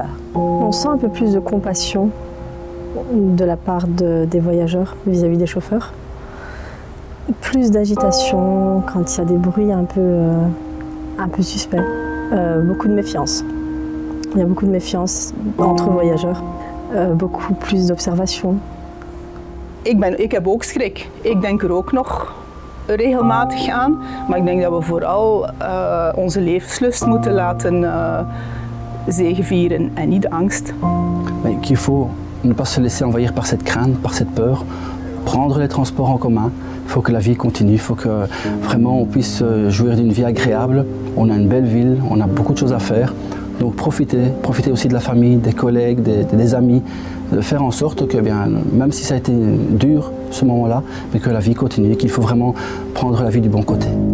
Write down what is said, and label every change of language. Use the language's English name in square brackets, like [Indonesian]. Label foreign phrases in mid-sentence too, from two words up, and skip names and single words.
[French] On sent un peu plus de compassion de la part des voyageurs vis-à-vis des chauffeurs. Plus d'agitation quand il y a des bruits un peu suspects. Beaucoup de méfiance. Il y a beaucoup de méfiance entre voyageurs. Beaucoup plus d'observation. [Dutch] Ik heb ook schrik. Ik denk er ook nog regelmatig aan. Maar ik denk dat we vooral onze levenslust moeten laten zegevieren en niet de angst. [French] Qu'il faut ne pas se laisser envahir par cette crainte, par cette peur. Prendre les transports en commun. Il faut que la vie continue. Il faut que vraiment on puisse jouir d'une vie agréable. On a une belle ville, on a beaucoup de choses à faire. Donc profitez aussi de la famille, des collègues, des amis, de faire en sorte que, bien, même si ça a été dur ce moment-là, mais que la vie continue, qu'il faut vraiment prendre la vie du bon côté.